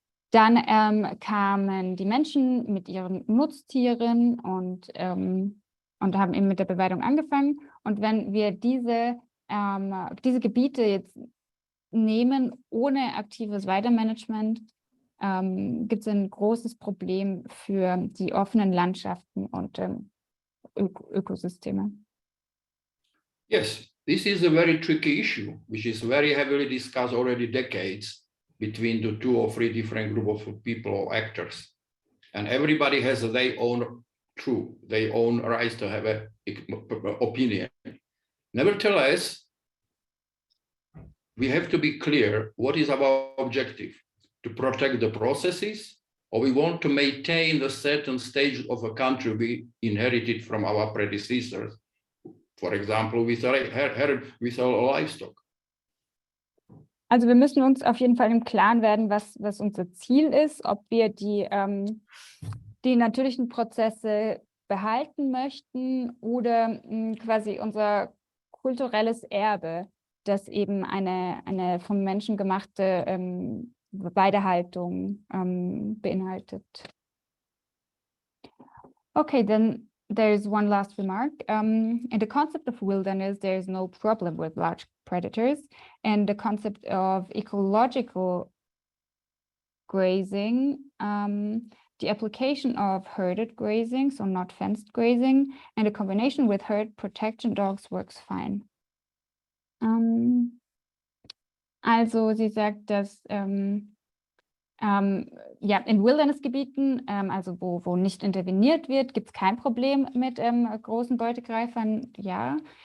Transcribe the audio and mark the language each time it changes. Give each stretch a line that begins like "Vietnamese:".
German: Dann kamen die Menschen mit ihren Nutztieren und haben eben mit der Beweidung angefangen. Und wenn wir diese Gebiete jetzt nehmen ohne aktives Weitermanagement, gibt es ein großes Problem für die offenen Landschaften und Ökosysteme.
English: Yes, this is a very tricky issue, which is very heavily discussed already decades between the 2 or 3 different groups of people or actors. And everybody has their own truth, their own right to have an opinion. Nevertheless, we have to be clear what is our objective: to protect the processes, or we want to maintain a certain stage of a country we inherited from our predecessors, for example, with our livestock.
German: Also wir müssen uns auf jeden Fall im Klaren werden, was unser Ziel ist, ob wir die natürlichen Prozesse behalten möchten oder quasi unser kulturelles Erbe, das eben eine vom Menschen gemachte Weidehaltung beinhaltet.
English: Okay, then there's one last remark. In the concept of wilderness, there is no problem with large predators, and the concept of ecological grazing, the application of herded grazing, so not fenced grazing, and a combination with herd protection dogs works fine.
German: Also sie sagt, dass ja, in Wildernessgebieten, also wo nicht interveniert wird, gibt es kein Problem mit großen Beutegreifern, ja.